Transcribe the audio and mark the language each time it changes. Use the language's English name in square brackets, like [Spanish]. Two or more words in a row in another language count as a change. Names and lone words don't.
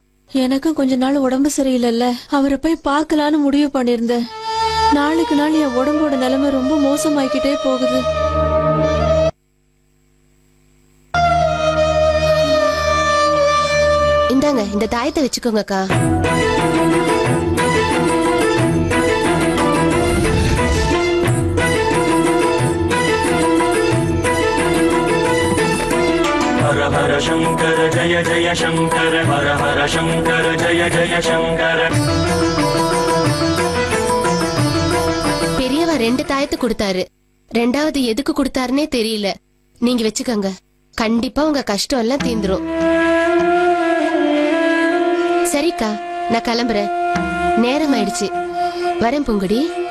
[Tamil] எனக்கும் கொஞ்ச நாள் உடம்பு சரியில்லைல்ல, அவரை போய் பார்க்கலான்னு முடிவு பண்ணிருந்தேன். நாளுக்கு நாள் என் உடம்போட நிலைமை ரொம்ப மோசமாயிக்கிட்டே போகுது. இந்தாங்க, இந்த தாயத்தை வச்சுக்கோங்கக்கா. [Sanskrit] हर हर शंकर जय जय शंकर हर हर शंकर जय जय शंकर. [Tamil] பெரியவா 2 தாயத்தை கொடுத்தாரு. 2வது எதுக்கு கொடுத்தாருன்னே தெரியல. நீங்க வச்சுக்கோங்க, கண்டிப்பா உங்க கஷ்டம் எல்லாம் தீந்துரும். சரிக்கா, நான் கிளம்புறேன். நேரம் ஆயிடுச்சு. வரேன் பூங்குடி.